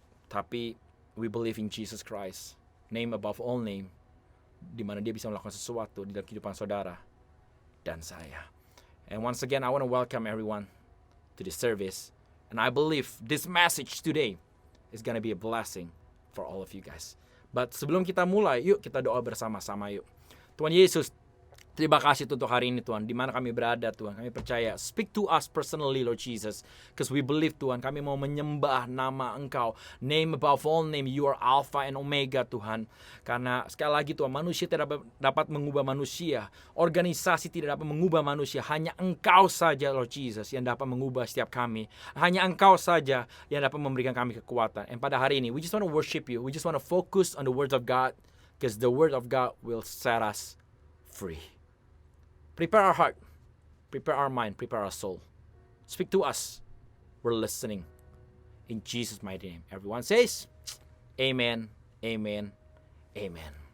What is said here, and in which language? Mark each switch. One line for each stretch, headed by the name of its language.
Indonesian: Tapi
English: we believe in Jesus Christ, name above all name,
Indonesian: di mana Dia bisa melakukan sesuatu di dalam kehidupan saudara dan saya.
English: And once again, I want to welcome everyone to this service. And I believe this message today is going to be a blessing for all of you guys.
Indonesian: But sebelum kita mulai, yuk kita doa bersama-sama yuk. Tuhan Yesus, terima kasih untuk hari ini Tuhan, di mana kami berada Tuhan. Kami percaya,
English: speak to us personally Lord Jesus. Because we believe Tuhan,
Indonesian: kami mau menyembah nama Engkau.
English: Name above all name, you are Alpha and Omega Tuhan.
Indonesian: Karena sekali lagi Tuhan, manusia tidak dapat mengubah manusia. Organisasi tidak dapat mengubah manusia. Hanya Engkau saja Lord Jesus yang dapat mengubah setiap kami. Hanya Engkau saja yang dapat memberikan kami kekuatan.
English: And
Indonesian: pada hari ini,
English: we just want to worship you. We just want to focus on the words of God. Because the word of God will set us free. Prepare our heart, prepare our mind, prepare our soul. Speak to us. We're listening. In Jesus' mighty name. Everyone says, Amen, Amen, Amen.